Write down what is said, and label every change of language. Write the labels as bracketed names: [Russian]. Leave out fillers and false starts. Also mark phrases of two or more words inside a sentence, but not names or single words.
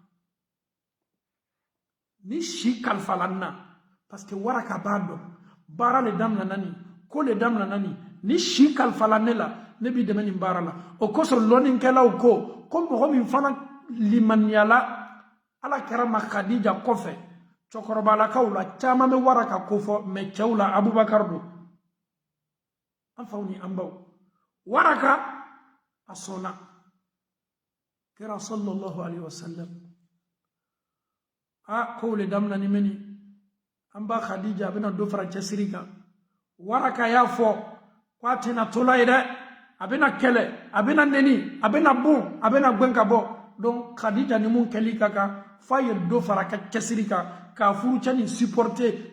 [Bambara] ni si kalifala n na [French] parce que [Bambara] Waraka b'a dɔn baara le daminɛna nin ko le daminɛna nin ni si kalifala ne la ne b'i dɛmɛ nin baara la o kosɔn lɔnnikɛlaw ko mɔgɔ min fana limaniyala ala kɛra ma Khadija kɔfɛ cɛkɔrɔbalakaw la caman bɛ Waraka ko fɔ mais cɛw la Abubakar don an faw ni an baw Waraka a sɔnna kɛra [Arabic] sallallahu alaihi wasallam [Bambara] kow le daminɛ ni mɛni an ba Khadija a bɛna dɔ fara cɛsiri kan Waraka y'a fɔ ko a tɛna tola ye dɛ a bɛna kɛlɛ a bɛna neni a bɛna bon a bɛna gbɛn ka bɔ donc Khadija ni mun kɛli ka kan f'a ye dɔ fara ka cɛsiri kan k'a furucɛ nin supporter